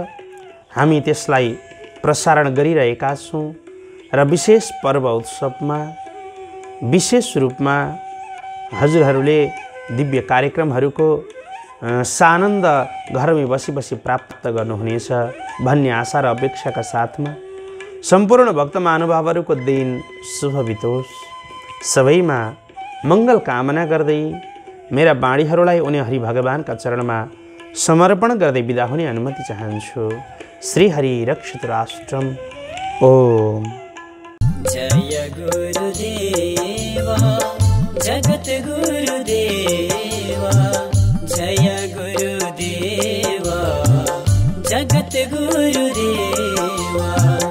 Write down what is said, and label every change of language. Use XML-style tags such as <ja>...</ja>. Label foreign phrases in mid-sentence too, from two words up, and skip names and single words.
<ne>हामी त्यसलाई प्रसारण गरिरहेका छौँ र विशेष पर्व उत्सवमा विशेष रूपमा हजुरहरूले दिव्य कार्यक्रमहरूको सानन्द घरमै बसी बसी प्राप्त गर्नुहुनेछ भन्ने आशा र अपेक्षाका साथमा सम्पूर्ण भक्त महानुभावहरूको दिन शुभ बितोस्। सबैमा मङ्गल कामना गर्दै मेरा बाणीहरूलाई उनी हरि भगवानका चरणमा समर्पण गर्दै बिदा हुने अनुमति चाहन्छु।</ne> <sa>श्री हरि रक्षित राष्ट्रम। ओम जय गुरुदेवा जगत गुरुदेवा, जय गुरुदेवा जगत गुरुदेवा।</sa>